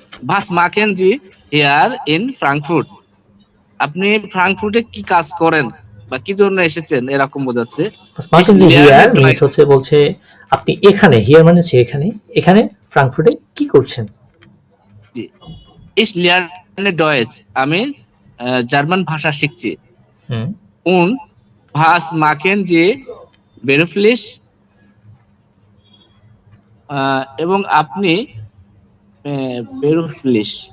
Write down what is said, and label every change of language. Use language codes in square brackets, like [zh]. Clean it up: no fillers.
[de] Was machen Sie here in Frankfurt? [bn] আপনি ফ্রাঙ্কফুর্টে কি কাজ করেন বা কি জন্য এসেছেন এরকম বোঝাচ্ছে। স্মার্টিং হিয়ার মিন্স হচ্ছে বলছে আপনি এখানে, হিয়ার মানে হচ্ছে এখানে, এখানে ফ্রাঙ্কফুর্টে কি করছেন? জি, [de] ich lerne Deutsch. [bn] আমি জার্মান ভাষা শিখছি। [de] Und was machen Sie beruflich? [bn] এবং আপনি beruflich